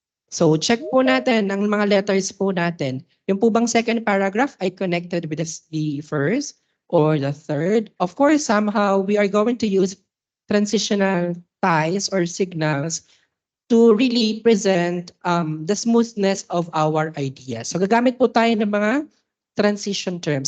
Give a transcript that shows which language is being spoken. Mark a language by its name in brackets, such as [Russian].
[Filipino] So check po natin ang mga letters po natin. [English] Yung po bang second paragraph ay connected with the first or the third? Of course, somehow we are going to use transitional ties or signals to really present the smoothness of our ideas. [Filipino] So gagamit po tayo ng mga transition terms.